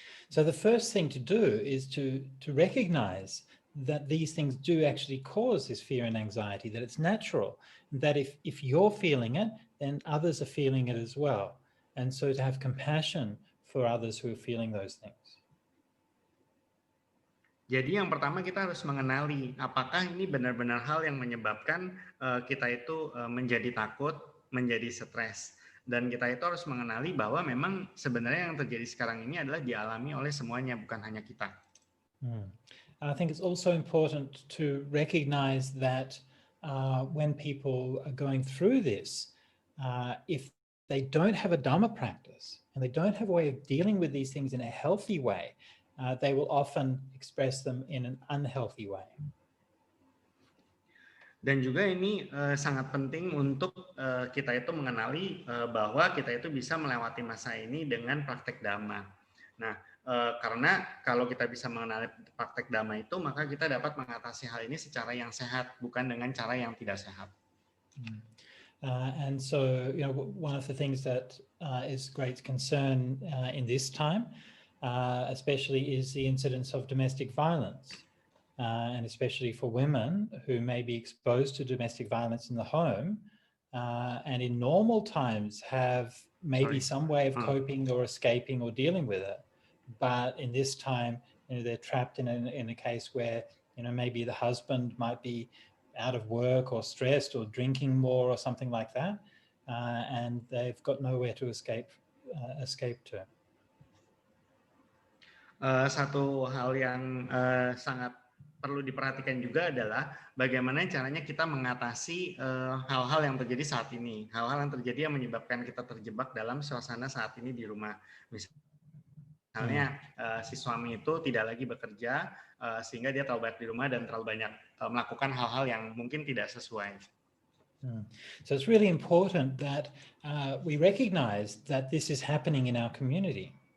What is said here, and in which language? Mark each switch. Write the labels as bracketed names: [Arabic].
[English] So the first thing to do is to recognize that these things do actually cause this fear and anxiety, that it's natural, that if you're feeling it, then others are feeling it as well. And so to have compassion for others who are feeling those things. [Indonesian] Jadi yang pertama kita harus mengenali apakah ini benar-benar hal yang menyebabkan kita itu menjadi takut, menjadi stres. Dan kita itu harus mengenali bahwa memang sebenarnya yang terjadi sekarang ini adalah dialami oleh semuanya, bukan hanya kita. [English] I think it's also important to recognize that when people are going through this, if they don't have a Dhamma practice and they don't have a way of dealing with these things in a healthy way, they will often express them in an unhealthy way. [Indonesian] Dan juga ini sangat penting untuk kita itu mengenali bahwa kita itu bisa melewati masa ini dengan praktek Dhamma. Nah, karena kalau kita bisa mengenali praktek Dhamma itu, maka kita dapat mengatasi hal ini secara yang sehat, bukan dengan cara yang tidak sehat. [English] And so, you know, one of the things that is great concern in this time, especially, is the incidence of domestic violence. And especially for women who may be exposed to domestic violence in the home and in normal times have maybe some way of coping or escaping or dealing with it. But in this time, you know, they're trapped in a case where, you know, maybe the husband might be out of work or stressed or drinking more or something like that, and they've got nowhere to escape to. [Indonesian] Satu hal yang sangat perlu diperhatikan juga adalah bagaimana caranya kita mengatasi hal-hal yang terjadi saat ini, hal-hal yang terjadi yang menyebabkan kita terjebak dalam suasana saat ini di rumah. Misalnya si suami itu tidak lagi bekerja sehingga dia terlalu banyak di rumah dan terlalu banyak melakukan hal-hal yang mungkin tidak sesuai. [English] So it's really important that we recognize that this is happening in our community.